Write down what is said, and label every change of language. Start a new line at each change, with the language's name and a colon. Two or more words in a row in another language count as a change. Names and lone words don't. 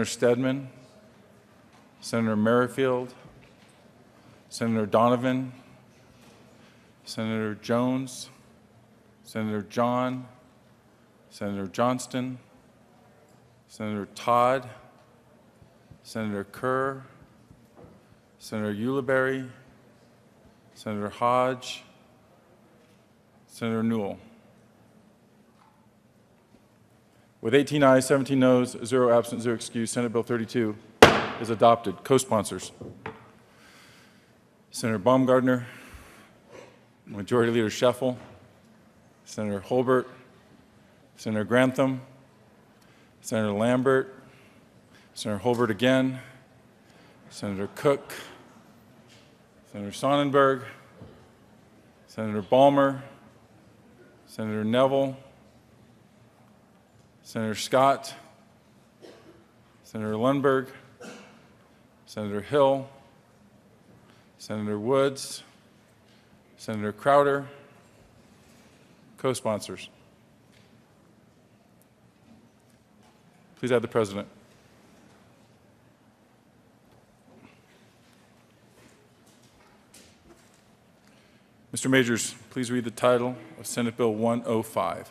English: Stedman, Senator Merrifield, Senator Donovan, Senator Jones, Senator John, Senator Johnston, Senator Todd, Senator Kerr, Senator Ulibarri, Senator Hodge, Senator Newell. With 18 ayes, 17 noes, 0 absent, 0 excused, Senate Bill 32 is adopted. Co-sponsors: Senator Baumgardner, Majority Leader Scheffel, Senator Holbert, Senator Grantham, Senator Lambert, Senator Holbert again, Senator Cook, Senator Sonnenberg, Senator Balmer, Senator Neville, Senator Scott, Senator Lundberg, Senator Hill, Senator Woods, Senator Crowder. Co-sponsors: please add the President. Mr. Majors, please read the title of Senate Bill 105.